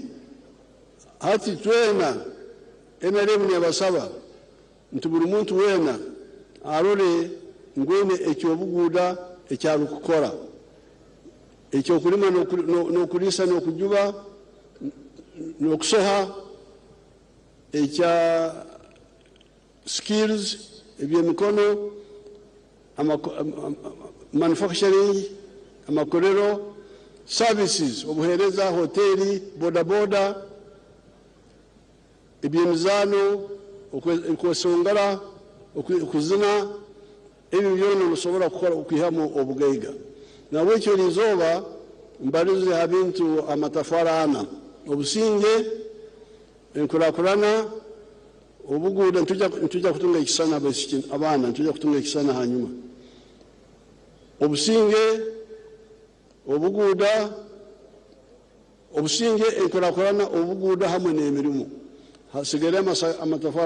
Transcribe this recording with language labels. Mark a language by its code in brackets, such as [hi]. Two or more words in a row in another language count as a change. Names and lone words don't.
[nyn] Hati twena NRM yabasaba nti buli muntu wena arole ngwene ekyobuguda ekyali kukora ekyokulima n'okulisa n'okujuba n'okusoha ekya skills ebyemikono manufacturing amakorero services obuhereza hoteli bodaboda ebyemizano okwesongera okuzina ebyo byona musobola kukola okwihamu obugaiga. Nawe ekyo lizoba mbalize habintu amatafarana obusinge enkurakurana obuguda ntuja kutunga ekisana abana ntuja kutunga ekisana hanyuma obusinge obuguda obusinge enkurakurana obuguda hamwe n'emirimu hasigere amatafara